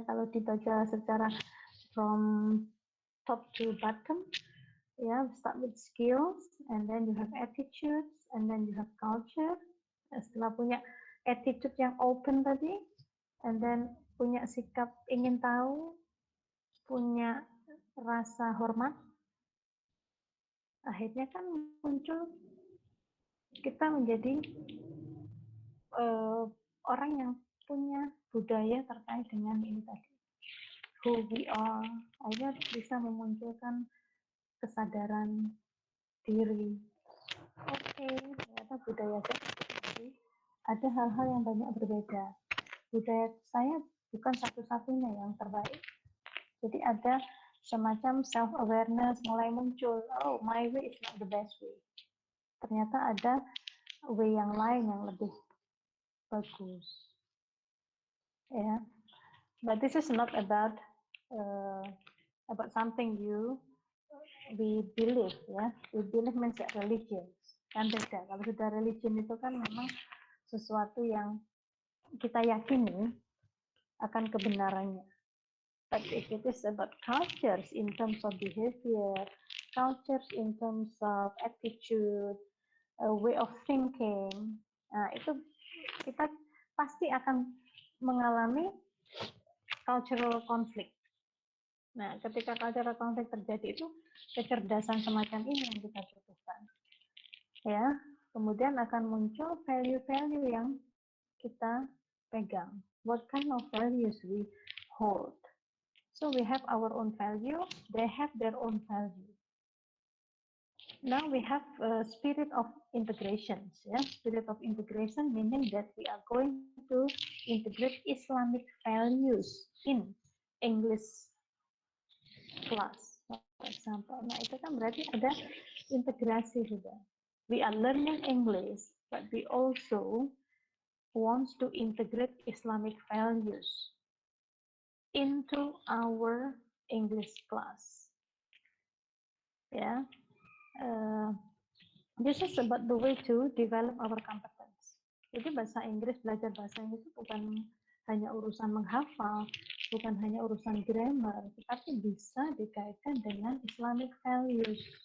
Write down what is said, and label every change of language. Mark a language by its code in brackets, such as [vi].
[id] Kalau dibaca secara [en] from top to bottom, ya, start with skills, and then you have attitudes, and then you have culture. [id] Setelah punya attitude yang open tadi, and then punya sikap ingin tahu, punya rasa hormat, akhirnya kan muncul kita menjadi orang yang punya budaya terkait dengan ini tadi, [en] who we are. [id] Akhirnya bisa memunculkan kesadaran diri. Oke, ternyata budaya saya seperti ada hal-hal yang banyak berbeda. Budaya saya bukan satu-satunya yang terbaik. Jadi ada semacam self-awareness mulai muncul. [en] Oh, my way is not the best way. [id] Ternyata ada way yang lain yang lebih bagus. [en] Ya, but this is not about something we believe, ya. We believe means religion. [id] Kan beda. Kalau sudah religion itu kan memang sesuatu yang kita yakini akan kebenarannya. [en] But if it is about cultures in terms of behavior, cultures in terms of attitude, way of thinking, [id] nah itu kita pasti akan mengalami cultural conflict. Nah, ketika cultural conflict terjadi itu kecerdasan semacam ini yang kita butuhkan. Ya, kemudian akan muncul value-value yang kita pegang. [en] What kind of values we hold? So we have our own value, they have their own value. Now we have a spirit of integration. Yeah? Spirit of integration meaning that we are going to integrate Islamic values in English class, for example. [id] Nah itu kan berarti ada integrasi juga. [en] We are learning English, but we also want to integrate Islamic values into our English class. Yeah, this is about the way to develop our competence. [id] Jadi belajar bahasa Inggris itu bukan hanya urusan menghafal, bukan hanya urusan grammar, tetapi bisa dikaitkan dengan Islamic values.